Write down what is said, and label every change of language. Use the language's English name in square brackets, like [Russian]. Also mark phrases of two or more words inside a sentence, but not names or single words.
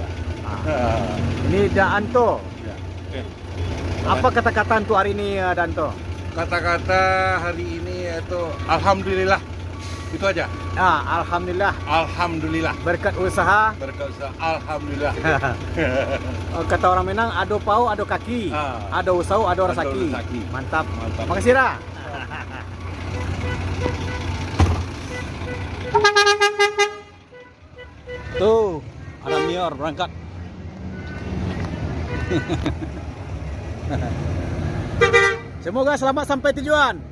[Indonesian] Ini Danto. Ya. Apa kata-kata untuk hari ini Danto? Kata-kata hari ini itu alhamdulillah. Itu aja. Alhamdulillah. Alhamdulillah. Berkat usaha. Berkat usaha, alhamdulillah. [Minangkabau] Kata orang Minang, ado pau, ado kaki. Ado usau, ado rasaki. rasaki. [Indonesian] Mantap. Mantap. Makasih Ra. Tuh, ada Mior berangkat. Semoga selamat sampai tujuan.